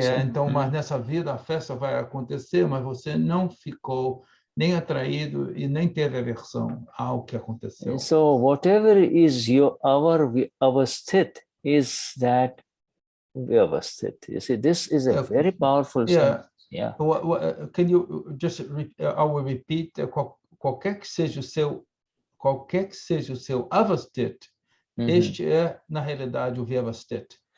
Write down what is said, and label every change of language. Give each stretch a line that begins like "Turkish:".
Portuguese: Então, mas nessa vida a festa vai acontecer, mas você não ficou nem atraído e nem teve aversão ao que aconteceu.
English: So whatever is our avasthit is that Vyavasthit. You see, this is a very powerful sentence. Yeah. Can you just I will repeat,
Portuguese: qualquer que seja o seu avasthit, este é na realidade o Vyavasthit.